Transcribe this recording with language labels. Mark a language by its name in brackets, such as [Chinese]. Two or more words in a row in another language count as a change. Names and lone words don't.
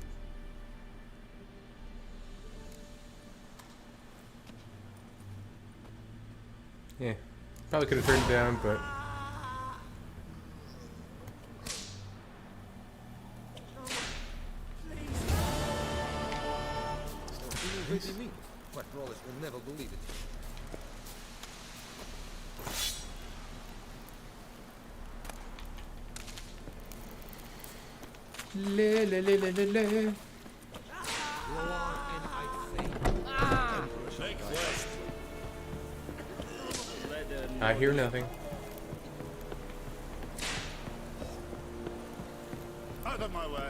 [English] Yeah. Probably could have turned it down, but... Me. What Rollis will never believe it. Le, le, le, le, le, le. I hear nothing. Out of my way.